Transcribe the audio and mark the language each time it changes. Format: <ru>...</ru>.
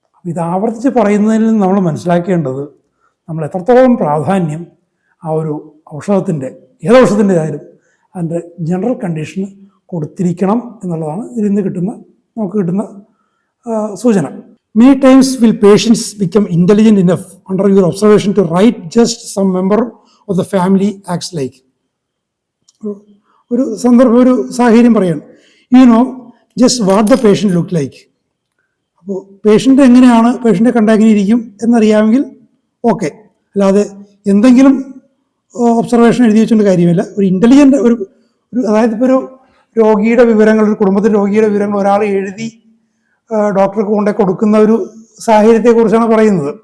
<ml>ഇത് ആവർത്തിച്ച് പറയുന്നതിൽ നിന്ന് നമ്മൾ മനസ്സിലാക്കേണ്ടത് നമ്മൾ എത്രത്തോളം പ്രാധാന്യം ആ ഒരു ഔഷധത്തിൻ്റെ, ഏത് ഔഷധത്തിൻ്റെ ആയാലും അതിൻ്റെ ജനറൽ കണ്ടീഷന് കൊടുത്തിരിക്കണം എന്നുള്ളതാണ് ഇതിൽ നിന്ന് നമുക്ക് കിട്ടുന്ന സൂചന.</ml> <en>Many times will patients become intelligent enough under your observation to write just some member of the family acts like.</en> <ml>ഒരു സാഹചര്യം പറയാണ്,</ml> <en>you know just what the patient look like.</en> <ml>അപ്പോൾ പേഷ്യൻ്റ് എങ്ങനെയാണ്, പേഷ്യൻ്റെ കണ്ടാൽ ഇരിക്കും എന്നറിയാമെങ്കിൽ ഓക്കെ. അല്ലാതെ എന്തെങ്കിലും ഒബ്സർവേഷൻ എഴുതി വെച്ചുകൊണ്ട് കാര്യമില്ല. ഒരു ഇൻ്റലിജൻ്റ് ഒരു അതായത് ഇപ്പോൾ ഒരു രോഗിയുടെ വിവരങ്ങൾ, ഒരു കുടുംബത്തിലെ രോഗിയുടെ വിവരങ്ങൾ ഒരാൾ എഴുതി ഡോക്ടർക്ക് കൊണ്ടേ കൊടുക്കുന്ന ഒരു സാഹചര്യത്തെക്കുറിച്ചാണ് പറയുന്നത്.</ml>